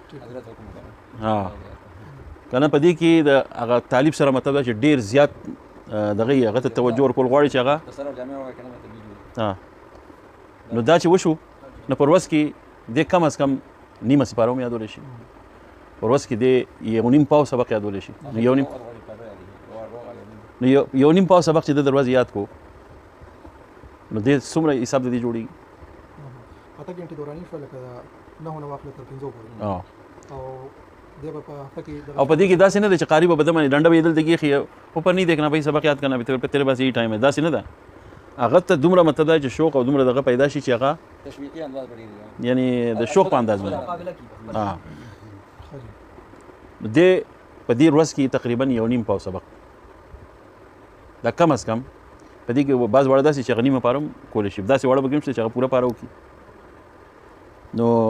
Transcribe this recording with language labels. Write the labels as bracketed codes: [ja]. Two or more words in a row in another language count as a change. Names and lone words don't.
[ps] که نه په دې کې د هغه طالب سره مطلب دا چې ډېر زیات دغه هغه ته توجه ورکول غواړي چې هغه نو دا چې وشو نو په ورځ کې دې کم از کم نیمه سپاره هم یادولی شي په ورځ کې دې یو نیم پاو سبق یادولی شي نو یو نیم پاو سبق چې د ورځې یاد کو نو دې څومره حساب د دې جوړېږي 8 غنټې دوراني شو لکه 9 نه واخله تر 5 پورې او دې په هفته کې او په دې کې داسې نه ده چې قاری به بدمنې ډنډه به یې دلته کېښي [ur] اوپر نه دیکھنا بھائی سبق یاد کرنا بھی تیرے پاس یہی ټایم ہے [ps] داسې نه ده هغه ته دومره مطلب دی چې شوق او دومره دغه پیدا شي چې هغه تشویقي انداز پرې یعنی د شوق په انداز باندې دې په دې ورځ کې تقریبا یو نیم پاو سبق دا کم از کم په دې کې بعض واړه داسې چې هغه نیمه پاره هم کولی شي داسې واړه به کوم شته چې هغه پوره پاره وکړي نو